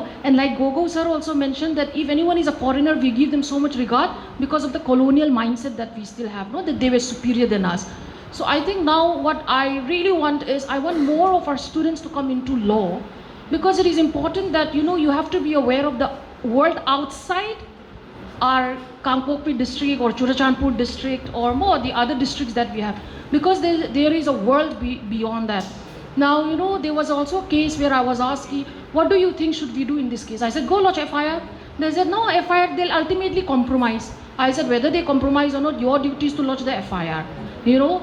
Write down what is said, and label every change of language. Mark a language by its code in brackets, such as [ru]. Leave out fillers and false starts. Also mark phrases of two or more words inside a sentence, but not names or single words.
[en] And like Gogo sir also mentioned that if anyone is a foreigner, we give them so much regard because of the colonial mindset that we still have, no, that they were superior than us. So I think now what I really want is, I want more of our students to come into law, because it is important that, you know, you have to be aware of the world outside our Kangpokpi district or Churachandpur district or more the other districts that we have, because there is a world beyond that. Now, you know, there was also a case where I was asking, what do you think should we do in this case? I said, go lodge FIR. They said, no, FIR, they'll ultimately compromise. I said, whether they compromise or not, your duty is to lodge the FIR, you know.